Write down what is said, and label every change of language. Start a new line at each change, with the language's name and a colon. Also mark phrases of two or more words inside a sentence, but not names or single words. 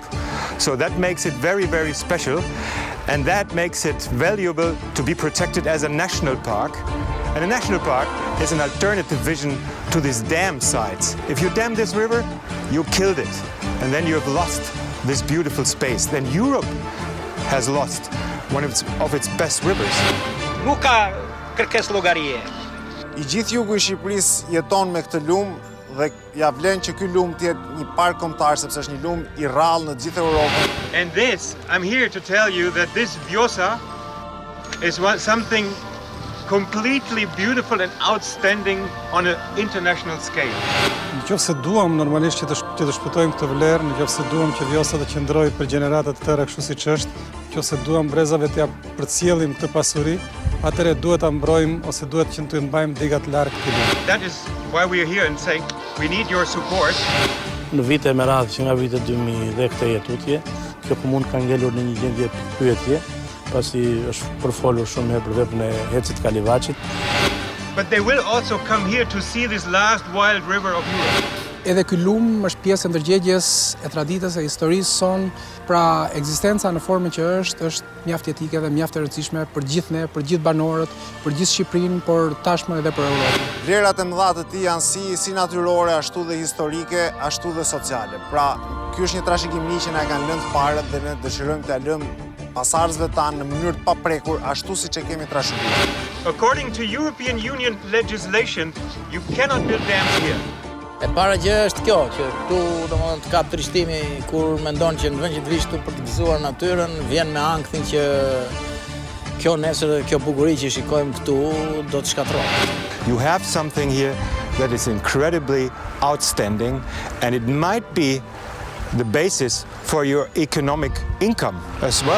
English: So that makes it very, very special, and that makes it valuable to be protected as a national park. And a national park is an alternative vision to these dam sites. If you dam this river, you killed it, and then you have lost this beautiful space. Then Europe has lost one of its best rivers.
Albanian: Nuk ka kërkesë llogarie. I gjithë jugu i Shqipërisë jeton me këtë lumë dhe ja vlen që ky lumë të jetë një park kombëtar sepse është një lumë i rrallë në të gjithë Europën.
English: And this, I'm here to tell you that this Vjosa is something completely beautiful and outstanding on an international scale.
Albanian: Nëse duam normalisht që të shpëtojmë këtë vlerë, nëse duam që Vjosa të qëndrojë për gjenerata të tëra kështu siç është, nëse duam brezave të ja përcjellim këtë pasuri, atëherë duhet ta mbrojmë ose duhet që të mbajmë digat larg këtij lumi.
English: That is why we are here and say we need your support.
Albanian: Në vite me radhë që nga vitet 2000 dhe këtë jetutje, kjo komunë ka ngelur në një gjendje pyetje, pasi është përfolur shumë herë për veprën e Hecit Kalivaçit.
English: But they will also come here to see this last wild river of Europe.
Albanian: Edhe ky lum është pjesë e ndërgjegjes e traditës e historisë son, pra ekzistenca në formën që është mjaft jetike dhe mjaft e rëndësishme për gjithë ne, për gjithë banorët, për gjithë Shqipërinë, por tashmë edhe për Europën. Vlerat e mëdha të tij janë si natyrore, ashtu dhe historike, ashtu dhe sociale. Pra, ky është një trashëgimi që na kanë lënë parët dhe ne dëshirojmë t'ia lëmë pasardhësve tanë në mënyrë të paprekur, ashtu siç e kemi trashëguar.
English: According to European Union legislation, you cannot build dams here.
Albanian: E para gjë është kjo, që këtu domethënë të kap trishtimi kur mendon që në vend që të vish këtu për të gëzuar natyrën, vjen me ankthin që kjo nesër, kjo bukuri që shikojmë këtu do të shkatërrohet.
English: You have something here that is incredibly outstanding, and it might be the basis for your economic income as well.